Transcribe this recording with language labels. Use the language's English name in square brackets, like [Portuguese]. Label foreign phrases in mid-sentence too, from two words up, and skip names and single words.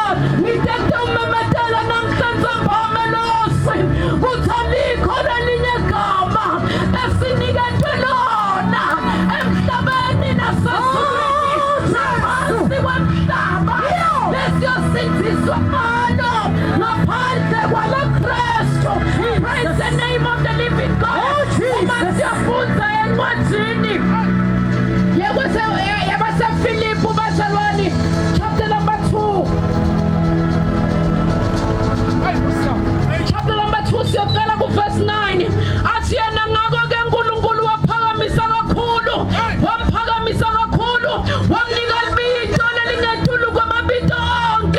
[Zulu] Ngithethe umemetela namhlanje mphamelosi kuthi alikho lelinye gama esinikethwe lona emhlabeni nasezulwini naphansi kwemhlaba lesiyosinziswa ngalo ngaphandle kwala Kristu. [English] Praise the name of the living God. [Zulu] Uma siyafunda encwadini yabaseFilipi bazalwane [English] chapter number 2. Chapter number 2 [Zulu] siyaqala ku [English] verse 9. [Zulu] Athi yena ngako ke uNkulunkulu waphakamisa kakhulu, wamphakamisa kakhulu, wamnika ibito lelingethulu kwamabito onke.